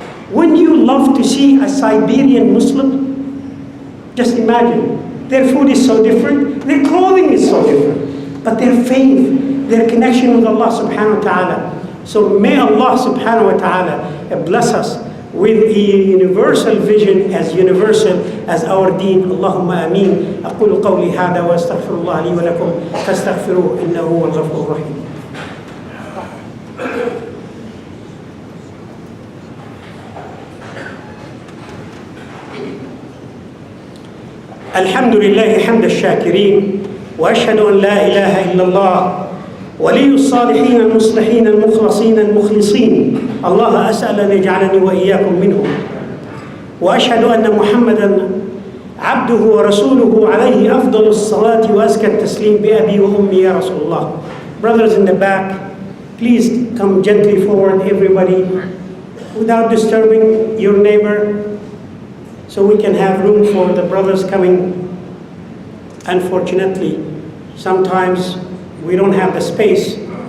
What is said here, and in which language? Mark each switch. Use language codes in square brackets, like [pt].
[en] Wouldn't you love to see a Siberian Muslim? Just imagine, their food is so different, their clothing is so different, but their faith, their connection with Allah subhanahu wa ta'ala. So may Allah subhanahu wa ta'ala bless us with a universal vision, as universal as our deen. [ar] Allahumma ameen. أقول قولي هذا وأستغفر الله لي ولكم فاستغفروه إنه هو الغفور الرحيم. الحمد لله حمد الشاكرين وأشهد أن لا إله إلا الله ولي الصالحين المصلحين المخلصين المخلصين. الله أسأل أن يجعلني وإياكم منهم. وأشهد أن محمدًا عبده ورسوله عليه أفضل الصلاة وأزكى التسليم بأبي وأمي يا رسول الله. [en] Brothers in the back, please come gently forward, everybody, without disturbing your neighbor, so we can have room for the brothers coming. Unfortunately, sometimes we don't have the space